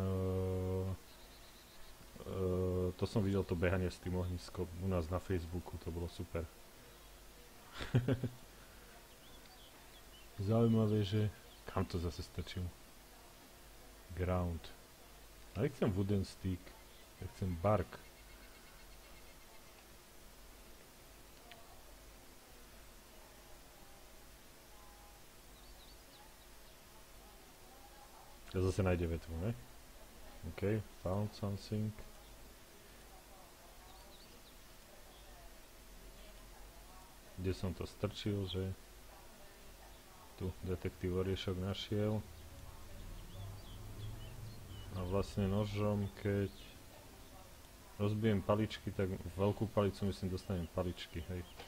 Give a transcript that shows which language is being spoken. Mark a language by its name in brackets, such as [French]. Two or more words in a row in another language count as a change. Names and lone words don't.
[Slovak] To som videl, to behanie s tým ohniskom u nás na Facebooku, to bolo super. Zaujímavé, že... Kam to zase strčím? Ground. Ale chcem [English] wooden stick. [Slovak] Ja chcem bark. Ja zase nájde vetvu, ne? [English] OK, found something. [Slovak] Kde som to strčil, že... Tu detektív oriešok našiel. A vlastne nožom, keď rozbijem paličky, tak veľkú palicu myslím dostanem paličky, hej.